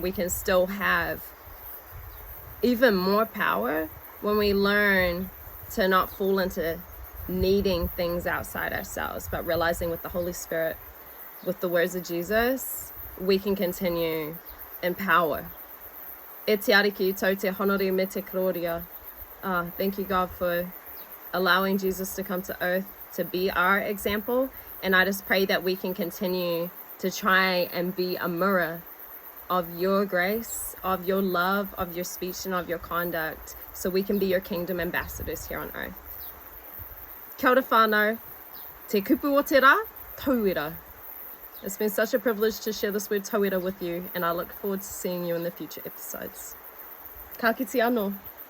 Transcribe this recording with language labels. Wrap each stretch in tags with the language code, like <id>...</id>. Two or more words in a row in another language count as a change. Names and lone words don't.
<en>We can still have even more power when we learn to not fall into needing things outside ourselves, but realizing with the Holy Spirit, with the words of Jesus, we can continue in power.</en> <mi>E te ariki tau te honori me te gloria.</mi> <en>Thank you, God, for allowing Jesus to come to earth to be our example. And I just pray that we can continue to try and be a mirror of your grace, of your love, of your speech, and of your conduct, so we can be your kingdom ambassadors here on earth.</en> <mi>Kia ora whānau, te kupu o te rā, tauira.</mi> <en>It's been such a privilege to share this word tauira with you, and I look forward to seeing you in the future episodes.</en> <mi>Ka kite anō.</mi>